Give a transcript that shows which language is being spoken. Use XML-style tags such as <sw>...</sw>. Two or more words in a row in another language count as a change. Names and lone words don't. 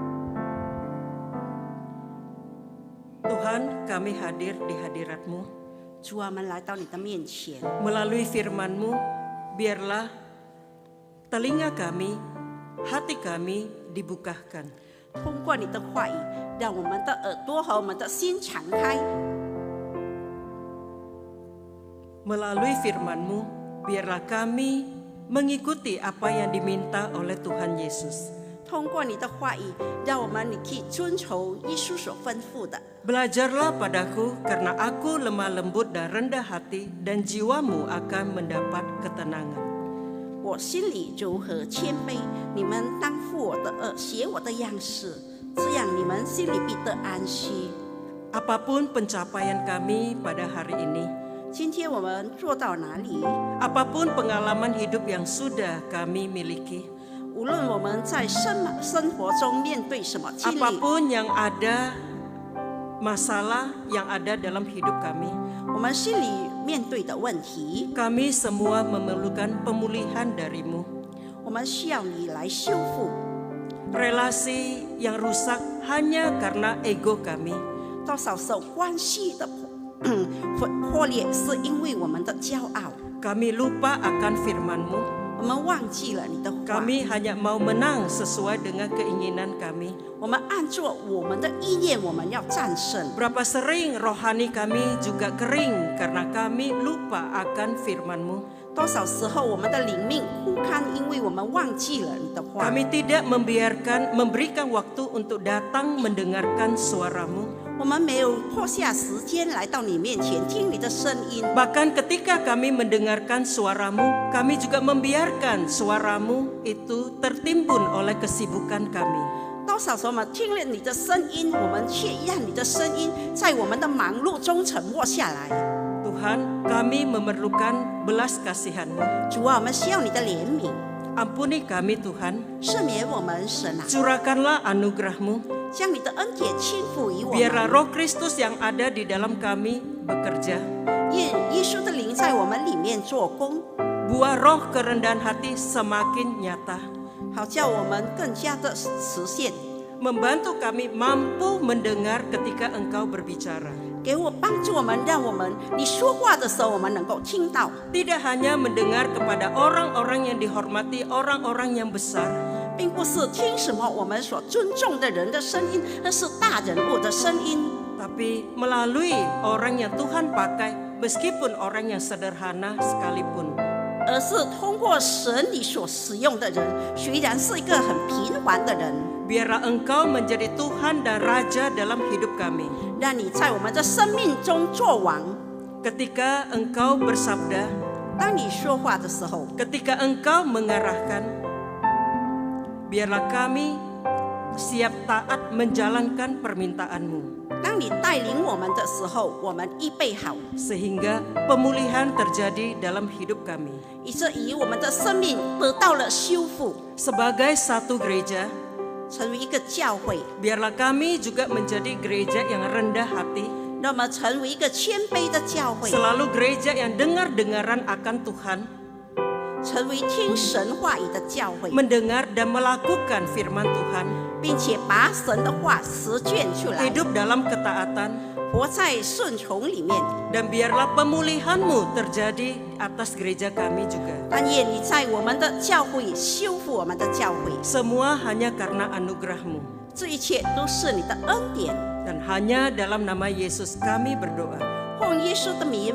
<id>Tuhan, kami hadir di hadirat-Mu.</id> <zh>主啊，我们来到你的面前，</zh> <id>Melalui firman-Mu, biarlah telinga kami, hati kami dibukakan.</id> <zh>通过你的话语，让我们的耳朵和我们的心敞开。</zh> <id>Melalui firman-Mu, biarlah kami mengikuti apa yang diminta oleh Tuhan Yesus.</id> <zh>通过你的话语，让我们可以遵从耶稣所吩咐的。</zh> <id>Belajarlah padaku karena aku lemah lembut dan rendah hati dan jiwamu akan mendapat ketenangan.</id> <zh>我心里柔和谦卑，你们当负我的恶，学我的样式，这样你们心里必得安息。</zh> <id>Apapun pencapaian kami pada hari ini,</id> <zh>今天我们做到哪里？</zh> <id>apapun pengalaman hidup yang sudah kami miliki,</id> <zh>无论我们在生活中面对什么经历，</zh> <id>apapun yang ada masalah yang ada dalam hidup kami,</id> <zh>我们心里面对的问题，</zh> <id>kami semua memerlukan pemulihan darimu.</id> <zh>我们需要你来修复。</zh> <id>Relasi yang rusak hanya karena ego kami,</id> <zh>多少时候关系的破裂，是因为我们的骄傲，</zh> <id>kami lupa akan firman-Mu.</id> <zh>我们忘记了你的话，</zh> <id>Kami hanya mau menang sesuai dengan keinginan kami.</id> <zh>我们按照我们的意念，我们要战胜。</zh> <id>Berapa sering rohani kami juga kering karena kami lupa akan firman-Mu.</id> <zh>多少时候我们的灵命枯干，因为我们忘记了你的话。</zh> <id>Kami tidak memberikan waktu untuk datang mendengarkan suara-Mu.</id> <zh>我们没有破下时间来到你面前听你的声音。</zh> <id>Bahkan ketika kami mendengarkan suara-Mu, kami juga membiarkan suara-Mu itu tertimbun oleh kesibukan kami.</id> <zh>多少时候我们听了你的声音，我们却让你的声音在我们的忙碌中沉默下来。</zh> <id>Tuhan, kami memerlukan belas kasihan-Mu.</id> <zh>主啊，我们需要你的怜悯，</zh> <id>Ampuni kami Tuhan,</id> <zh>赦免我们，神啊，</zh> <id>curahkanlah anugerah-Mu.</id> <zh>将你的恩典倾覆于我</zh> <id>Biarlah</id> <zh>们。</zh> <id>roh Kristus yang ada di dalam kami bekerja.</id> <zh>愿耶稣的灵在我们里面做工，</zh> <id>Buah roh kerendahan hati semakin nyata.</id> <zh>好叫我们更加的实现。</zh> <id>Membantu kami mampu mendengar ketika Engkau berbicara.</id> <zh>给我帮助我们，让我们你说话的时候，我们能够听到，</zh> <id>Tidak hanya mendengar kepada orang-orang yang dihormati, orang-orang yang besar,</id> <zh>并不是听什么我们所尊重的人的声音，而是大人物的声音。</zh> <id>tapi melalui orang yang Tuhan pakai, meskipun orang yang sederhana sekalipun.</id> <zh>而是通过神你所使用的人，虽然是一个很平凡的人，</zh> <id>Biarlah Engkau menjadi Tuhan dan Raja dalam hidup kami.</id> <zh>让你在我们的生命中做王。</zh> <id>Ketika Engkau bersabda,</id> <zh>当你说话的时候，</zh> <id>ketika Engkau mengarahkan, biarlah kami siap taat menjalankan permintaan-Mu.</id> <zh>当你带领我们的时候，我们预备好，</zh> <id>Sehingga pemulihan terjadi dalam hidup kami.</id> <zh>以至于我们的生命得到了修复，</zh> <id>Sebagai satu gereja,</id> <zh>成为一个教会，</zh> <id>biarlah kami juga menjadi gereja yang rendah hati,</id> <zh>让我们成为一个谦卑的教会，</zh> <id>selalu gereja yang dengar-dengaran akan Tuhan,</id> <zh>成为听神话语的教会，</zh> <id>mendengar dan melakukan firman Tuhan,</id> <zh>并且把神的话实践出来，</zh> <id>hidup dalam ketaatan,</id> <zh>活在顺从里面。</zh> <id>dan biarlah pemulihan-Mu terjadi atas gereja kami juga.</id> <zh>但愿你在我们的教会修复我们的教会，</zh> <id>Semua hanya karena anugerah-Mu.</id> <zh>这一切都是你的恩典。</zh> <id>Dan hanya dalam nama Yesus kami berdoa.</id>